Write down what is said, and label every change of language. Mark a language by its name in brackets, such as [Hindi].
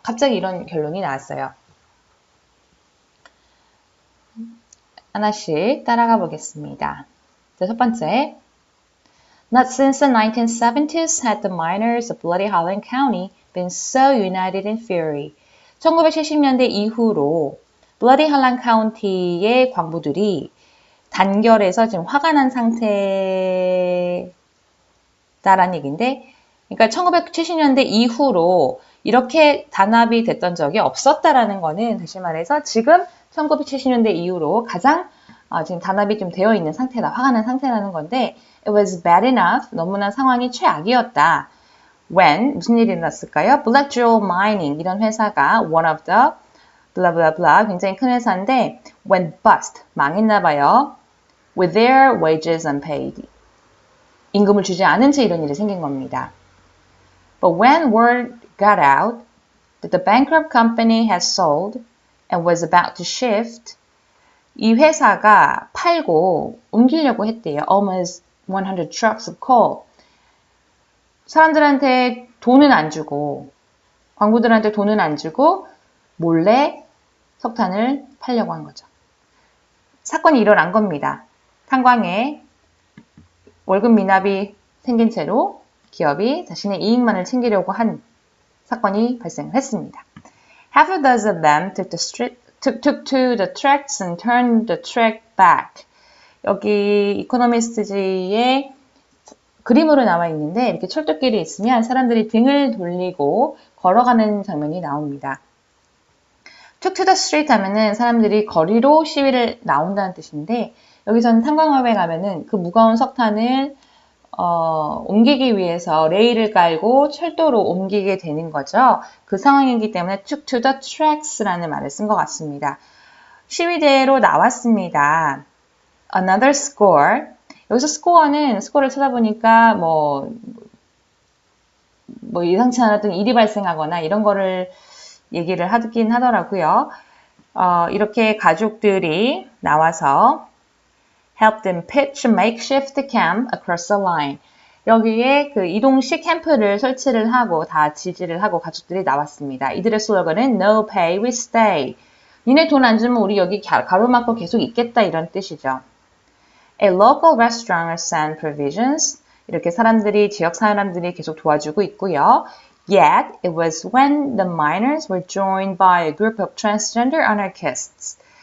[Korean] 갑자기 이런 결론이 나왔어요. 하나씩 따라가 보겠습니다. 첫 번째. [English] Not since the 1970s had the miners of Bloody Harlan County been so united in fury. [Korean] 1970년대 이후로 Bloody Harlan County의 광부들이 단결해서 지금 화가 난 상태다라는 얘기인데 그러니까 1970년대 이후로 이렇게 단합이 됐던 적이 없었다라는 거는 다시 말해서 지금 1970년대 이후로 가장 지금 단합이 좀 되어 있는 상태다. 화가 난 상태라는 건데 [English] It was bad enough. [Korean] 너무나 상황이 최악이었다. When 무슨 일이 일어났을까요? [English] Black Jewel Mining [Korean] 이런 회사가 [English] one of the blah blah blah [Korean] 굉장히 큰 회사인데 [English] went bust [Korean] 망했나 봐요. [English] With their wages unpaid. [Korean] 임금을 주지 않은 채 이런 일이 생긴 겁니다. [English] But when word got out that the bankrupt company had sold and was about to shift, [Korean] 이 회사가 팔고 옮기려고 했대요. [English] Almost 100 trucks of coal. [Korean] 사람들한테 돈은 안 주고, 광부들한테 돈은 안 주고 몰래 석탄을 팔려고 한 거죠. 사건이 일어난 겁니다. 탄광에 월급 미납이 생긴 채로 기업이 자신의 이익만을 챙기려고 한 사건이 발생했습니다. [English] Half a dozen of them took to the tracks and turned the track back. [Korean] 여기 이코노미스트지의 그림으로 나와 있는데 이렇게 철도길이 있으면 사람들이 등을 돌리고 걸어가는 장면이 나옵니다. [English] Took to the street [Korean] 하면은 사람들이 거리로 시위를 나온다는 뜻인데 여기서는 탄광업에 가면은 그 무거운 석탄을 옮기기 위해서 레일을 깔고 철도로 옮기게 되는 거죠. 그 상황이기 때문에 [English] took to the tracks [Korean] 라는 말을 쓴 것 같습니다. 시위대로 나왔습니다. [English] Another score. [Korean] 여기서 스코어를 찾아보니까 뭐 예상치 않았던 일이 발생하거나 이런 거를 얘기를 하긴 하더라고요. 이렇게 가족들이 나와서 [English] help them pitch a makeshift camp across the line. [Korean] 여기에 그 이동식 캠프를 설치를 하고 다 지지를 하고 가족들이 나왔습니다. 이들의 슬로건은 [English] No pay, we stay. [Korean] 니네 돈 안 주면 우리 여기 가로막고 계속 있겠다 이런 뜻이죠. [English] A local restaurant sent provisions. [Korean] 이렇게 지역 사람들이 계속 도와주고 있고요. [English] Yet, it was when the miners were joined by a group of transgender anarchists.